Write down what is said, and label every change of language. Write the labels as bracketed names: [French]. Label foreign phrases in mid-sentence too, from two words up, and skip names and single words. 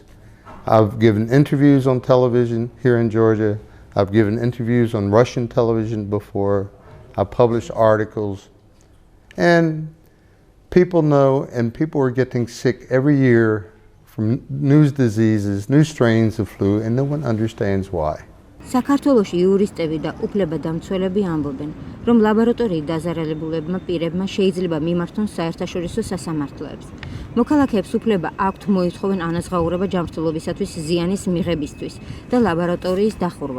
[English] I've given interviews on television here in Georgia. I've given interviews on Russian television before. I've published articles. And people know, and people are getting sick every year from new diseases, new strains of flu, and no one understands why. [Georgian] საქართველოში იურისტები და უფლებადამცველები ამბობენ, რომ ლაბორატორიით დაზარალებულებმა პირებმა შეიძლება მიმართონ საერთაშორისო სასამართლოებს. მოქალაქეებს უფლება აქვთ მოითხოვენ ანაზღაურება ჯანმრთელობისათვის ზიანის მიღებისთვის და ლაბორატორიის დახურვა.